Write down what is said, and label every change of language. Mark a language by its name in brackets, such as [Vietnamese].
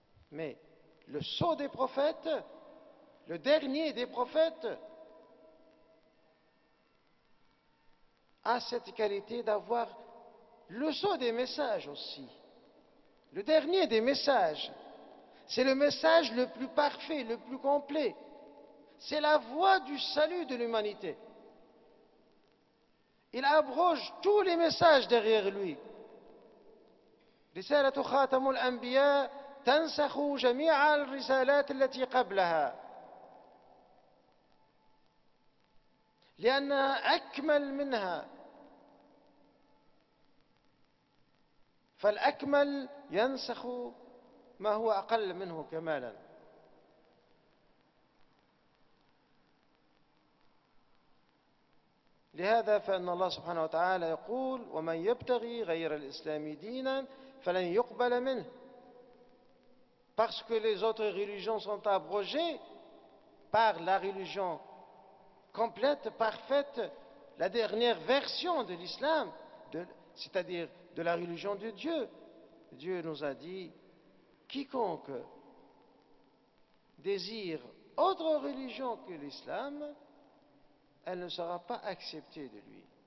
[French] Mais le sceau des prophètes, le dernier des prophètes, a cette qualité d'avoir le sceau des messages aussi. Le dernier des messages, c'est le message le plus parfait, le plus complet. C'est la voie du salut de l'humanité. Il abroge tous les messages derrière lui. [Arabic] رسالة خاتم الأنبياء تنسخ جميع الرسالات التي قبلها لأنها أكمل منها فالأكمل ينسخ ما هو أقل منه كمالا. لهذا فإن الله سبحانه وتعالى يقول ومن يبتغي غير الإسلام دينا فلن يقبل منه. [French] Parce que les autres religions sont abrogées par la religion complète, parfaite, la dernière version de l'islam, c'est-à-dire de la religion de Dieu. Dieu nous a dit, quiconque désire autre religion que l'islam, elle ne sera pas acceptée de lui.